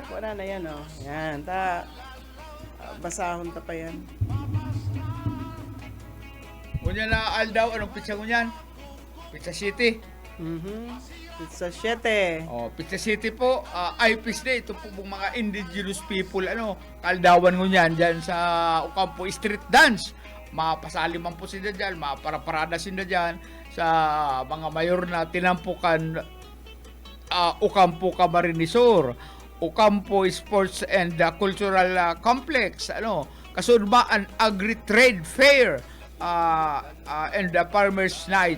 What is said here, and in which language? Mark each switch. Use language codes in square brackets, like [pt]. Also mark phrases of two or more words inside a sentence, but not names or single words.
[bik] Wala na yan, Yan, basahon ta pa yan. Kunya na Aldaw, anong pizza mo niyan? Pizza City. Pizza 7. Pizza City po, IPs na ito po mga indigenous people, kaldawan ko niyan dyan sa Ocampo Street Dance. Mapasali man po sila dyan, maparaparada sila dyan sa mga mayor na tinampukan Ocampo, Camarines Sur. Ocampo Sports and Cultural Complex, kasunod ba ang Agri-Trade Fair and the Farmers Night.